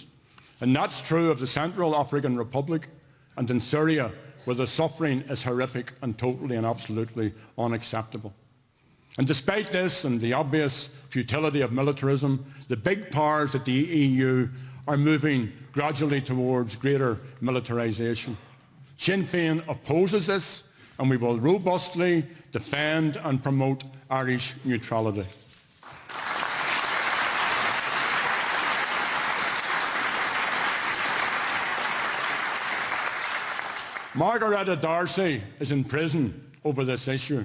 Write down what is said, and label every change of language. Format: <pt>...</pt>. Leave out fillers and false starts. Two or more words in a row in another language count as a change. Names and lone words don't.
<en>And that's true of the Central African Republic and in Syria, where the suffering is horrific and totally and absolutely unacceptable. And despite this and the obvious futility of militarism, the big powers at the EU are moving gradually towards greater militarisation. Sinn Féin opposes this, and we will robustly defend and promote Irish neutrality. Margaretta D'Arcy is in prison over this issue.</en>